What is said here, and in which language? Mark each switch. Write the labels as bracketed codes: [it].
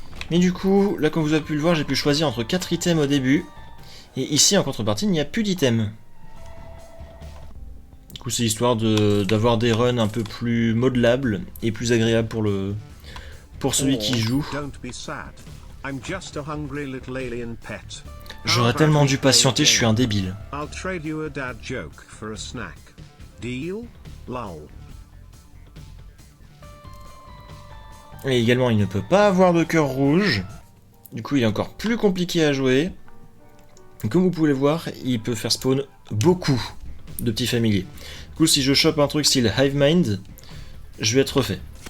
[fr] Mais du coup, là comme vous avez pu le voir, j'ai pu choisir entre 4 items au début. Et ici, en contrepartie, il n'y a plus d'items. Du coup, c'est histoire d'avoir des runs un peu plus modelables et plus agréables pour celui qui joue. [en] Don't be sad. I'm just a hungry little alien pet. [fr] J'aurais tellement dû patienter, je suis un débile. [en] I'll trade you a dad joke for a snack. Deal? Lol. [fr] Et également, il ne peut pas avoir de cœur rouge. Du coup, il est encore plus compliqué à jouer. Comme vous pouvez le voir, il peut faire spawn beaucoup de petits familiers. Du coup, si je chope un truc style Hive Mind, je vais être refait.